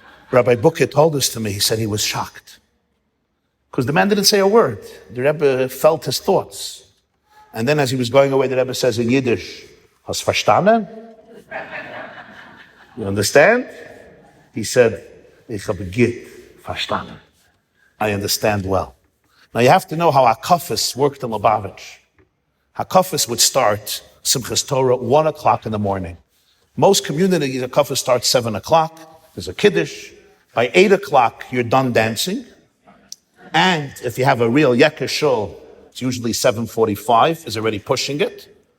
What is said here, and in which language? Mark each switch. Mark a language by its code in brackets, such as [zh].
[en] Rabbi Boca told this to me. He said he was shocked. Because the man didn't say a word. The Rebbe felt his thoughts. And then as he was going away, the Rebbe says in Yiddish, [yi] Hast verstanden? [en] You understand? [yi] He said, Ich habe gut verstanden. [en] I understand well. Now you have to know how Hakafas worked in Lubavitch. Hakafas would start Simchas Torah 1 o'clock in the morning. Most communities, Hakafas starts 7 o'clock. There's a Kiddush. By 8 o'clock, you're done dancing. And if you have a real Yeker Shul, it's usually 7:45 is already pushing it.